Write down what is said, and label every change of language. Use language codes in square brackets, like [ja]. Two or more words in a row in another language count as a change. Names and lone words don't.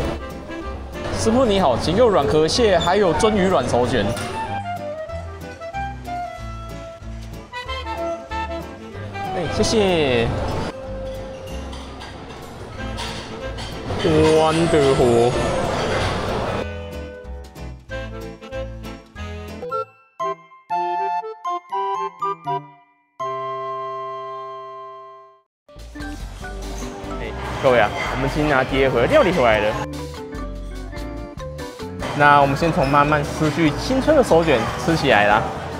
[zh] 師傅你好，請給我軟殼蟹，還有鱒魚卵手卷。哎，謝謝。Wonderful。各位啊，我們先拿第二回合料理回來了。那我們先從慢慢失去青春的手卷吃起來啦。